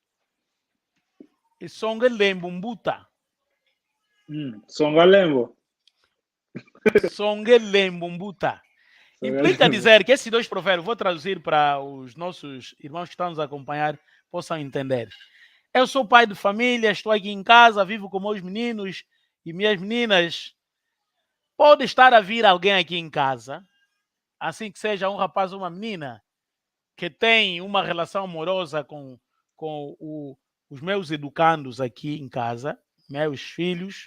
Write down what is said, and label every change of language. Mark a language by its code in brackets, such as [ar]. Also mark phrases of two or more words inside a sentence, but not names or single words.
[kg] Esonga lembo mbuta. Songa lembo. Songa lembo mbuta. [pt] Implica dizer que esses dois provérbios, vou traduzir para os nossos irmãos que estão nos acompanhar, possam entender. Eu sou pai de família, estou aqui em casa, vivo com meus meninos e minhas meninas. Pode estar a vir alguém aqui em casa, assim que seja um rapaz ou uma menina, que tem uma relação amorosa com os meus educandos aqui em casa, meus filhos.